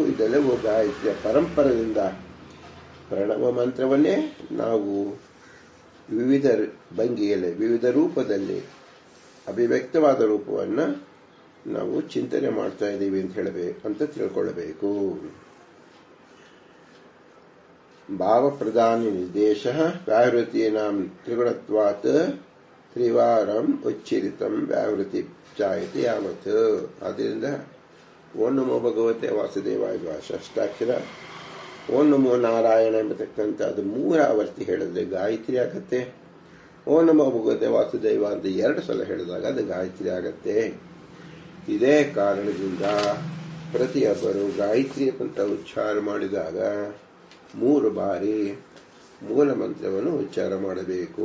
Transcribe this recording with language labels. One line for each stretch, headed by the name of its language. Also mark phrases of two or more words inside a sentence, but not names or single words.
Kannada: ಇದೆಲ್ಲವೂ ಗಾಯತ್ರಿಯ ಪರಂಪರದಿಂದ ಪ್ರಣವ ಮಂತ್ರವನ್ನೇ ನಾವು ವಿವಿಧ ಭಂಗಿಯಲ್ಲಿ ವಿವಿಧ ರೂಪದಲ್ಲಿ ಅಭಿವ್ಯಕ್ತವಾದ ರೂಪವನ್ನು ನಾವು ಚಿಂತನೆ ಮಾಡ್ತಾ ಇದ್ದೀವಿ ಅಂತ ತಿಳ್ಕೊಳ್ಳಬೇಕು.
Sanskrit: ಭಾವಪ್ರಧಾನ ನಿರ್ದೇಶ ವ್ಯಾವೃತೀನಾಂ ತ್ರಿಗುಣತ್ವಾತ್ ತ್ರಿವಾರಂ ಉಚ್ಚರಿತಂ ವ್ಯಾವೃತಿ ಜಾಯತೆ ಯಾವತ್.
Kannada: ಆದ್ದರಿಂದ
Sanskrit: ಓಂ ನಮೋ ಭಗವತೆ ವಾಸುದೇವಾಯ ದ್ವಾದಶಾಕ್ಷರ, ಓಂ ನಮೋ ನಾರಾಯಣ
Kannada: ಎಂಬತಕ್ಕಂಥ ಅದು 3 ಆವರ್ತಿ ಹೇಳಿದ್ರೆ ಗಾಯತ್ರಿ ಆಗತ್ತೆ.
Sanskrit: ಓಂ ನಮೋ ಭಗವತೆ ವಾಸುದೇವ
Kannada: ಅಂತ 2 ಸಲ ಹೇಳಿದಾಗ ಅದು ಗಾಯತ್ರಿ ಆಗತ್ತೆ. ಇದೇ ಕಾರಣದಿಂದ ಪ್ರತಿಯೊಬ್ಬರು ಗಾಯತ್ರಿ ಅಂತ ಉಚ್ಚಾರ ಮಾಡಿದಾಗ 3 ಬಾರಿ ಮೂಲ ಮಂತ್ರವನ್ನು ಉಚ್ಚಾರ ಮಾಡಬೇಕು.